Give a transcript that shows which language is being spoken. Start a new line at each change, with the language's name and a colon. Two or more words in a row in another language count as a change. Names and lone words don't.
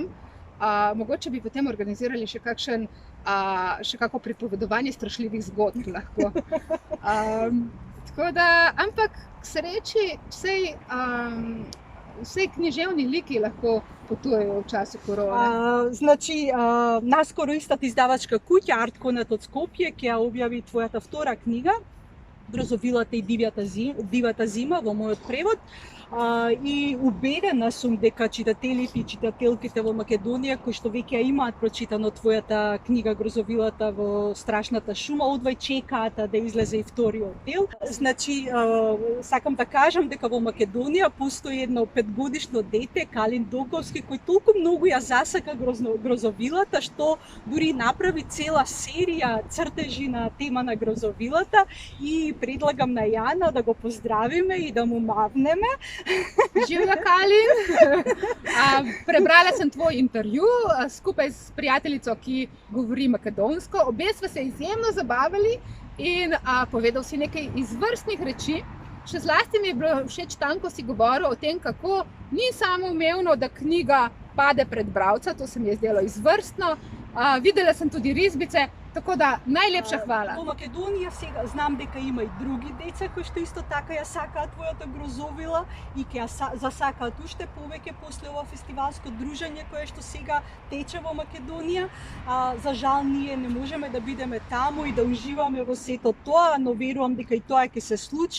Slovenian: Mogoče bi potem organizirali še kako pripovedovanje strašljivih zgodb lahko. Tako da, ampak k sreči vsej književni liki lahko potujejo v času korone.
Macedonian: Значи, наскоро истата издавачка куќа Артконет од Скопје ќе ја објави твојата втора книга Грозовилата и дивата зима во мојот превод. И убедена сум дека читателите и читателките во Македонија кои што веќе имаат прочитано твојата книга Грозовилата во страшната шума, одвај чекаат да излезе и вториот дел. Значи, сакам да кажам дека во Македонија постои едно 5-годишно дете, Калин Доковски, кој толку многу ја засака Грозовилата, што дури направи цела серија цртежи на тема на Грозовилата и предлагам на Јана да го поздравиме и да му мавнеме.
Slovenian: Živjo, Kalin! Prebrala sem tvoj intervju skupaj s prijateljico, ki govori makedonsko. Obe sva se izjemno zabavali in povedal si nekaj izvrstnih reči. Še zlasti mi je bilo všeč tam, ko si govoril o tem, kako ni samoumevno, da knjiga pade pred bralca, to se mi je zdelo izvrstno. Videla sem tudi risbice, Tako da najlepša hvala.
Macedonian: Во Македонија сега знам дека има и други деца кои што исто така ја сакаат твојата грозовила и ќе засакаат уште повеќе после ова фестивалско дружење кое што сега тече во Македонија. За жал ние не можеме да бидеме таму и да уживаме во сето тоа, но верувам дека и тоа ќе се случи.